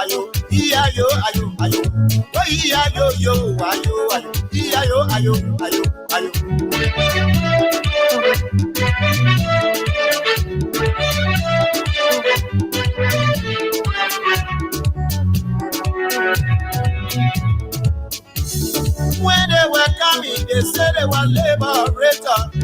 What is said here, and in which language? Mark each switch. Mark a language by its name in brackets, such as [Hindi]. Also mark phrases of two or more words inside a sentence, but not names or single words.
[English] ayo, ayo, ayo, ayo. Oh, ayo, yo, ayo, ayo, ayo, ayo, ayo. When they were coming, they said they were liberator.